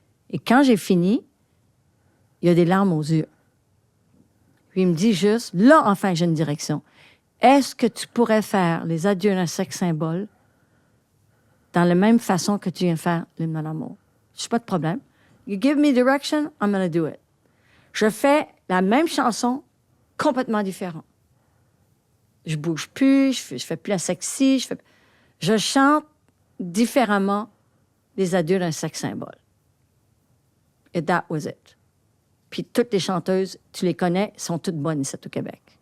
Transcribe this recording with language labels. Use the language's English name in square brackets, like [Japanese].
[French] Et quand j'ai fini, il y a des larmes aux yeux. Puis il me dit juste, là, enfin, j'ai une direction. Est-ce que tu pourrais faire les adieux d'un sexe symbole dans la même façon que tu viens faire l'hymne à l'amour? Je n'ai pas de problème. [English] You give me direction, I'm going to do it. [French] Je fais la même chanson, complètement différente. Je bouge plus, je fais plus la sexy, je chante différemment les adieux d'un sexe symbole. Et [English] that was it. [French] Puis toutes les chanteuses, tu les connais, sont toutes bonnes ici au Québec.